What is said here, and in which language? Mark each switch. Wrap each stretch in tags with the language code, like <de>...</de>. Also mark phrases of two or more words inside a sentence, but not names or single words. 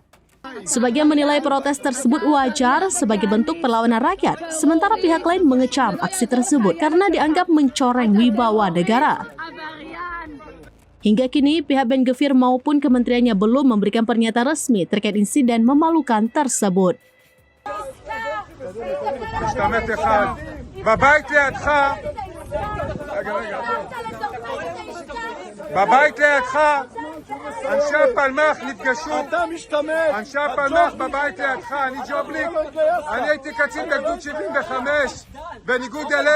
<id>Sebagian menilai protes tersebut wajar sebagai bentuk perlawanan rakyat, sementara pihak lain mengecam aksi tersebut karena dianggap mencoreng wibawa negara. Hingga kini, pihak Ben-Gvir maupun kementeriannya belum memberikan pernyataan resmi terkait insiden memalukan tersebut.</id> <he>אנשי הפלמ"ח נפגשו, אנשי הפלמ"ח בבית לידך, אני ג'ובליק, אני הייתי קצין בגדוד 75, בניגוד אליך.</he>